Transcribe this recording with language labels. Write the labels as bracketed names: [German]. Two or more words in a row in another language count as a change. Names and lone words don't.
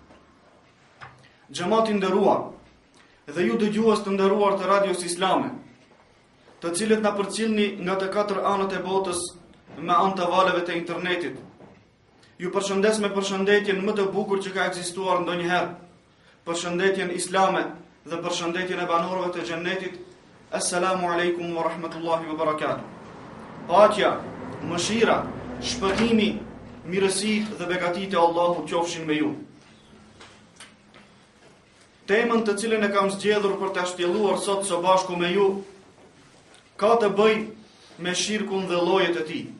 [Albanian] Xhamati nderuar, dhe ju dëgjues të nderuar të radios islame, të cilët na përcjellni nga të katër anët e botës me anë të valeve të internetit. Ju përshëndes me përshëndetjen më të bukur që ka ekzistuar ndonjëherë, përshëndetjen islame dhe përshëndetjen e banorëve të xhennetit. [Arabic] السلام عليكم ورحمة الله وبركاته. [Albanian] Paqja, mëshira, shpëtimi, mirësitë dhe begatitë e Allahut qofshin me ju. Temën të cilën e kam zgjedhur për ta shtjelluar sot së bashku me ju ka të bëj me shirkun dhe llojet e tij.